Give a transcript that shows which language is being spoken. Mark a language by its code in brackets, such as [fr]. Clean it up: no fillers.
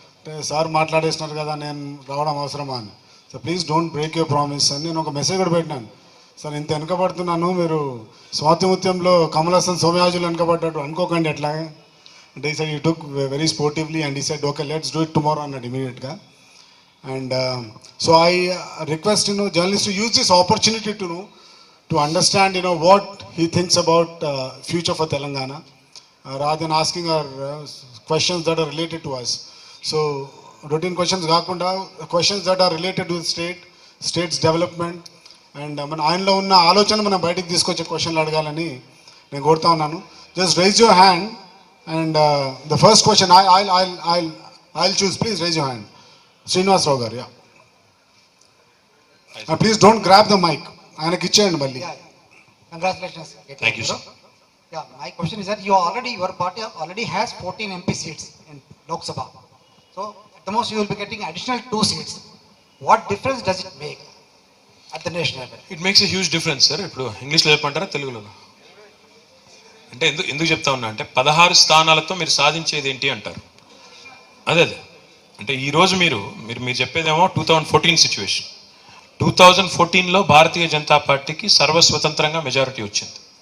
[te] అంటే సార్ మాట్లాడేసినారు కదా నేను రావడం అవసరమా అని. So please don't break your promise అని నేను ఒక మెసేజ్ కూడా పెట్టినాను. సార్ ఇంత వెనకబడుతున్నాను, మీరు స్వాతంత్ర్యంలో కమల్ హాసన్ సోమయాజులు వెనకబడ్డట్టు అనుకోకండి ఎట్లా అంటే. [en] Sir you took very sportively and he said okay let's do it tomorrow అన్నాడు ఇమీడియట్గా. And so I request journalists to use this opportunity to understand what he thinks about future for Telangana, rather than asking our questions that are related to us. So routine questions kaakunda questions that are related to the state's development and [te] మన ఆయనలో ఉన్న ఆలోచన మనం బయటికి తీసుకొచ్చే క్వశ్చన్లు అడగాలని నేను కోరుతా ఉన్నాను. [en] Just raise your hand and the first question I'll choose. Please raise your hand. Srinivas Rao garu, yeah. Please don't grab the mic. [te] Ayanaki icheyandi malli. [en] Congratulations. Thank you, sir. Yeah, my question is that your party already has 14 MP seats in Lok Sabha. So at the most you will be getting additional 2 seats. What difference does it make at the national level? It makes a huge difference, sir. [te] ఇప్పుడు ఇంగ్లీష్లో చెప్పంటారా తెలుగులోనా? అంటే ఎందుకు చెప్తా ఉన్నా అంటే 16 స్థానాలతో మీరు సాధించేది ఏంటి అంటారు. అదే అంటే ఈరోజు మీరు చెప్పేదేమో 2014 సిచ్యువేషన్. 2014లో భారతీయ జనతా పార్టీకి సర్వస్వతంత్రంగా మెజారిటీ వచ్చింది.